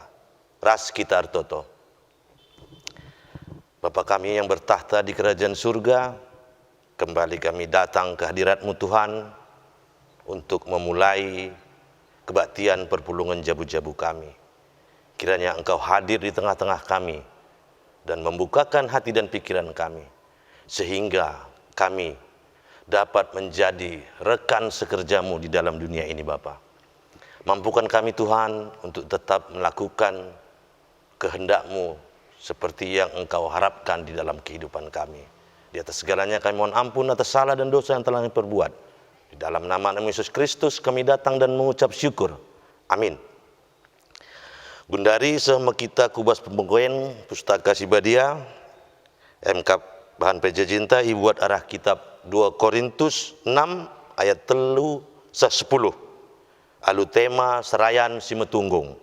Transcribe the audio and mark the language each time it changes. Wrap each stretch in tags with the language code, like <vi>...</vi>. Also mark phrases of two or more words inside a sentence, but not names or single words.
<btx>Ras kita ertoto.</btx> <id>Bapa kami yang bertahta di kerajaan surga, kembali kami datang ke hadirat-Mu Tuhan untuk memulai kebaktian</id> <btx>perpulungan jabu-jabu</btx> <id>kami. Kiranya Engkau hadir di tengah-tengah kami dan membukakan hati dan pikiran kami, sehingga kami dapat menjadi rekan sekerja-Mu di dalam dunia ini Bapa. Mampukan kami Tuhan untuk tetap melakukan kehendak-Mu seperti yang Engkau harapkan di dalam kehidupan kami. Di atas segalanya kami mohon ampun atas salah dan dosa yang telah kami perbuat. Di dalam nama Yesus Kristus kami datang dan mengucap syukur. Amin.</id> <btx>Gundari sehema kita kubas pembengkoen pustaka sibadia MK bahan PJJ ibuat arah kitab 2 Korintus 6 ayat 3-10. Alu tema serayan si metunggung.</btx>